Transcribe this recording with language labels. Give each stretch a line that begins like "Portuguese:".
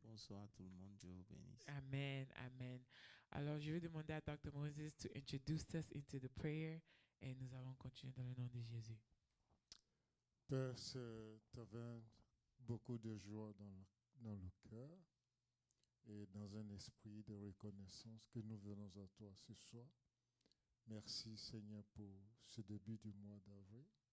French: Bonsoir à tout le monde, Dieu vous bénisse. Amen. Amen. Alors, je vais demander à Dr.
English: Moses to introduce us into the prayer.
French: Et nous allons continuer dans le nom de Jésus. Père, c'est avec beaucoup de joie dans le cœur et dans un esprit de reconnaissance que nous venons à toi ce soir. Merci Seigneur pour ce début du mois d'avril.